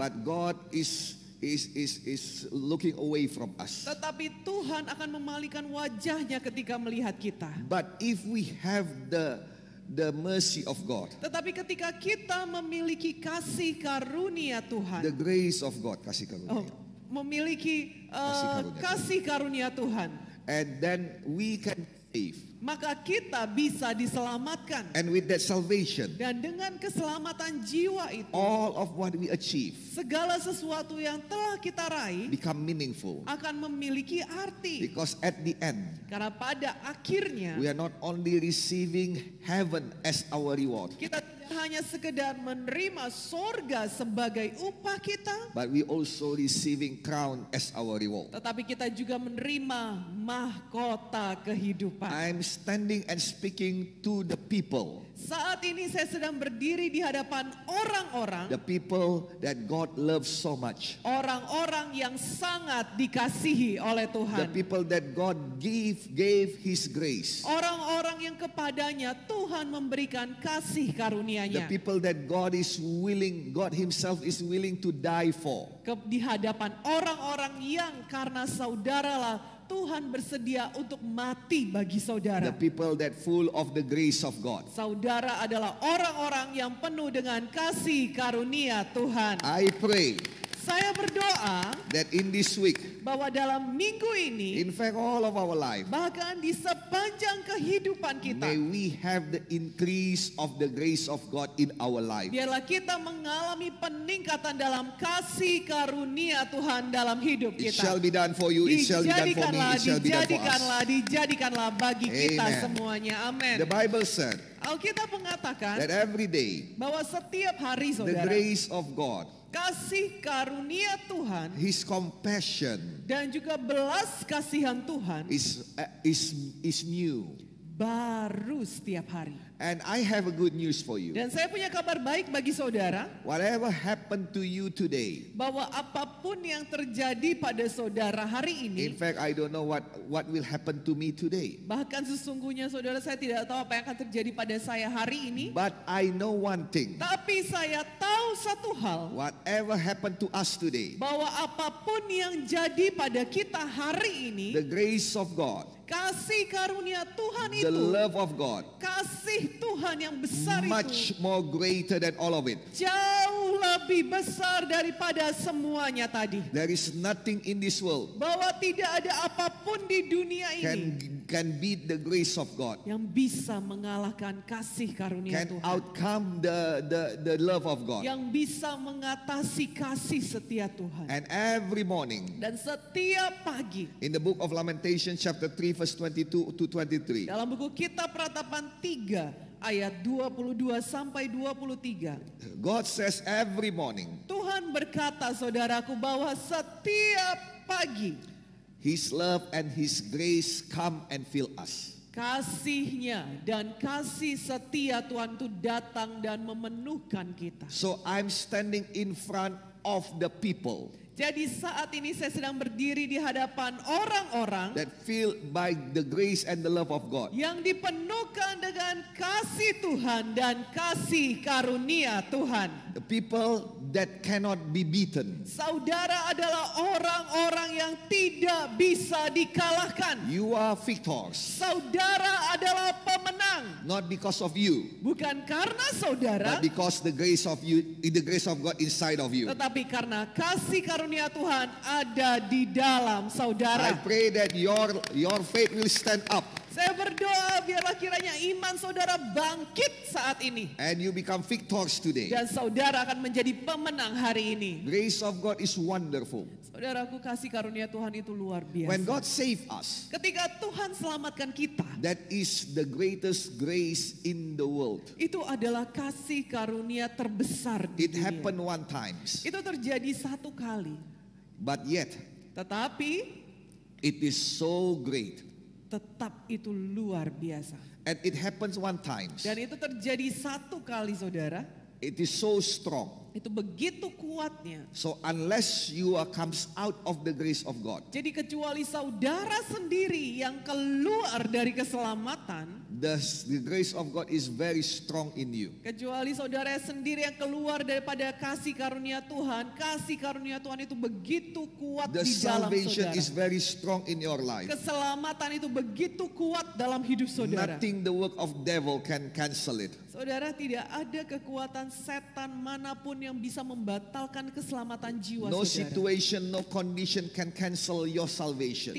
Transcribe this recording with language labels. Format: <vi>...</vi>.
<en>But God is looking away from us.</en> <id>Tetapi Tuhan akan memalingkan wajahnya ketika melihat kita.</id> <en>But if we have the mercy of God,</en> <id>Tetapi ketika kita memiliki kasih karunia Tuhan,</id> <en>the grace of God, kasih oh,</en> <id>karunia, memiliki karunia kasih karunia Tuhan,</id> <en>and then we can save.</en> <id>maka kita bisa diselamatkan.</id> <en>And with that salvation,</en> <id>Dan dengan keselamatan jiwa itu,</id> <en>all of what we achieve</en> <id>segala sesuatu yang telah kita raih</id> <en>become meaningful.</en> <id>akan memiliki arti.</id> <en>Because at the end,</en> <id>Karena pada akhirnya</id> <en>we are not only receiving heaven as our reward,</en> <id>kita tidak hanya sekedar menerima sorga sebagai upah kita,</id> <en>but we also receiving crown as our reward.</en> <id>tetapi kita juga menerima mahkota kehidupan.</id> <en>I'm standing and speaking to the people,</en> <id>Saat ini saya sedang berdiri di hadapan orang-orang,</id> <en>the people that God loves so much,</en> <id>orang-orang yang sangat dikasihi oleh</id> <en>the</en> <id>Tuhan,</id> <en>people that God gave His grace,</en> <id>orang-orang yang kepadanya Tuhan memberikan kasih</id> <en>the</en> <id>karunia-Nya.</id> <en>people that God Himself is willing to die for.</en> <id>Di hadapan orang-orang yang karena saudaralah Tuhan bersedia untuk mati bagi</id> <en>The</en> <id>saudara.</id> <en>people that full of the grace of God.</en> <id>Saudara adalah orang-orang yang penuh dengan kasih karunia Tuhan.</id> <en>I pray</en> <id>Saya berdoa</id> <en>that in this week,</en> <id>bahwa dalam minggu ini,</id> <en>in fact all of our life,</en> <id>bahkan di sepanjang kehidupan kita,</id> <en>may we have the increase of the grace of God in our life.</en> <id>biarlah kita mengalami peningkatan dalam kasih karunia Tuhan dalam hidup</id> <en>It</en> <id>kita.</id> <en>shall be done for you, it shall be done for me, it shall be done for us.</en> <id>Dijadikanlah bagi kita</id> <en>Amen.</en> <id>semuanya. Amin.</id> <en>The Bible said</en> <id>Alkitab mengatakan</id> <en>that every day,</en> <id>bahwa setiap hari</id> <en>the</en> <id>saudara,</id> <en>grace of God,</en> <id>kasih karunia Tuhan</id> <en>His compassion</en> <id>dan juga belas kasihan Tuhan</id> <en>is new.</en> <id>baru setiap hari.</id> <en>And I have a good news for you.</en> <id>Dan saya punya kabar baik bagi saudara,</id> <en>Whatever happened to you today,</en> <id>bahwa apapun yang terjadi pada saudara hari ini,</id> <en>fact I don't know what will happen to me today,</en> <id>bahkan sesungguhnya saudara, saya tidak tahu apa yang akan terjadi pada saya hari ini,</id> <en>but I know one thing.</en> <id>tapi saya tahu satu hal,</id> <en>Whatever happened to us today,</en> <id>bahwa apapun yang jadi pada kita hari ini,</id> <en>the grace of God,</en> <id>kasih karunia Tuhan</id> <en>the</en> <id>itu,</id> <en>love of God,</en> <id>kasih Tuhan yang besar</id> <en>much</en> <id>itu,</id> <en>more greater than all of it.</en> <id>jauh lebih besar daripada semuanya tadi.</id> <en>There is nothing in this world</en> <id>Bahwa tidak ada apapun di dunia ini</id> <en>can beat the grace of God,</en> <id>yang bisa mengalahkan kasih karunia</id> <en>can</en> <id>Tuhan,</id> <en>outcome the love of God.</en> <id>yang bisa mengatasi kasih setia Tuhan.</id> <en>And every morning,</en> <id>Dan setiap pagi,</id> <en>in the book of Lamentation chapter 3 verse 22 to 23,</en> <id>dalam buku Kitab Ratapan 3 ayat 22 sampai 23,</id> <en>God says every morning,</en> <id>Tuhan berkata saudaraku bahwa setiap pagi</id> <en>His love and His grace come and fill us.</en> <id>kasih-Nya dan kasih setia Tuhan itu datang dan memenuhkan kita.</id> <en>So I'm standing in front of the people,</en> <id>Jadi saat ini saya sedang berdiri di hadapan orang-orang</id> <en>that filled by the grace and the love of God.</en> <id>yang dipenuhkan dengan kasih Tuhan dan kasih karunia Tuhan.</id> <en>The people that cannot be beaten.</en> <id>Saudara adalah orang-orang yang tidak bisa dikalahkan.</id> <en>You are victors,</en> <id>Saudara adalah pemenang.</id> <en>not because of you,</en> <id>Bukan karena saudara,</id> <en>but because the grace of God inside of you.</en> <id>tetapi karena kasih karunia Tuhan ada di dalam</id> <en>I</en> <id>saudara.</id> <en>pray that your faith will stand up</en> <id>Saya berdoa biarlah kiranya iman saudara bangkit saat ini.</id> <en>and you become victors today.</en> <id>Dan saudara akan menjadi pemenang hari ini.</id> <en>Grace of God is wonderful.</en> <id>Saudaraku, kasih karunia Tuhan itu luar</id> <en>When</en> <id>biasa.</id> <en>God save us,</en> <id>Ketika Tuhan selamatkan kita,</id> <en>that is the greatest grace in the world.</en> <id>itu adalah kasih karunia terbesar di</id> <en>It</en> <id>dunia.</id> <en>happened one times,</en> <id>Itu terjadi satu kali.</id> <en>but yet</en> <id>Tetapi</id> <en>it is so great.</en> <id>tetap itu luar biasa.</id> <en>And it happens one times.</en> <id>Dan itu terjadi satu kali saudara.</id> <en>It is so strong.</en> <id>Itu begitu kuatnya.</id> <en>So unless you comes out of the grace of God,</en> <id>Jadi kecuali saudara sendiri yang keluar dari keselamatan,</id> <en>the grace of God is very strong in you.</en> <id>kecuali saudara sendiri yang keluar daripada kasih karunia Tuhan itu begitu kuat</id> <en>The</en> <id>di dalam</id> <en>salvation</en> <id>saudara.</id> <en>is very strong in your life.</en> <id>Keselamatan itu begitu kuat dalam hidup saudara.</id> <en>Nothing the work of devil can cancel it.</en> <id>Saudara, tidak ada kekuatan setan manapun yang bisa membatalkan keselamatan jiwa</id> <en>No</en> <id>saudara.</id> <en>situation, no condition can cancel your salvation.</en>